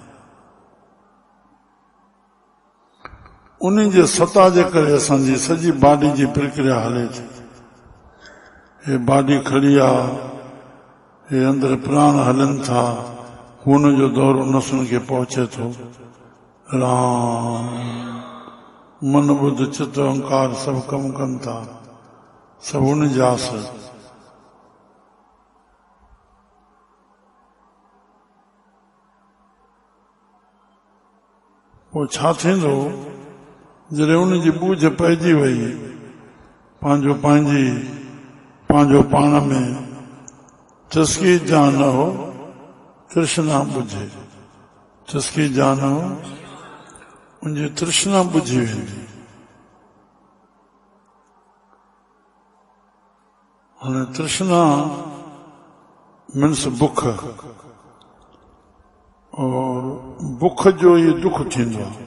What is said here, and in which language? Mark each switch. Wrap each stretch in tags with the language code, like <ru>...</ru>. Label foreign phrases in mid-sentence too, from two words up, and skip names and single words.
<sd>उन जे सता जे करे असांजी सॼी बाडी जी प्रक्रिया हले थी। हे बाडी खड़ी आहे, हे अंदरि प्राण हलनि था, खून जो दौरो नसुनि खे पहुचे थो। राम मन बुद्ध चित्त अहंकार सभु कम कनि था, सभु उन जा असर। पोइ छा थींदो जॾहिं उन जी बूझ पइजी वई, पंहिंजो पाण में चस्की जा न हो तृष्णा बुझे, चस्की जा न हो उनजी तृष्णा बुझी वेंदी। हाणे तृष्णा मीन्स बुख, और बुख जो ये दुख थींदो आहे।</sd>